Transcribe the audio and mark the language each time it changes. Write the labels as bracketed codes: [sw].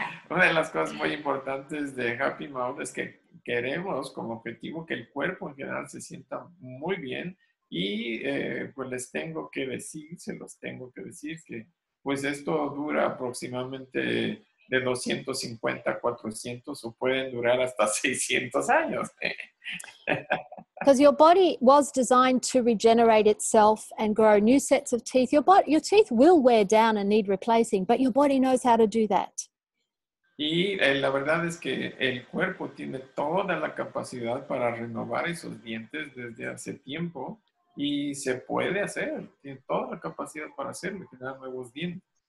[es] Una de las cosas muy importantes de Happy Mouth es que queremos como objetivo que el cuerpo en general se sienta muy bien y pues se los tengo que decir que pues esto dura aproximadamente de 250 a 400 o pueden durar hasta 600 años. [en] Because your body was designed to regenerate itself and grow new sets of teeth. Your teeth will wear down and need replacing, but your body knows how to do that. [es] Y la verdad es que el cuerpo tiene toda la capacidad para renovar esos dientes desde hace tiempo y se puede hacer. Tiene toda la capacidad para hacerlo, crear nuevos dientes.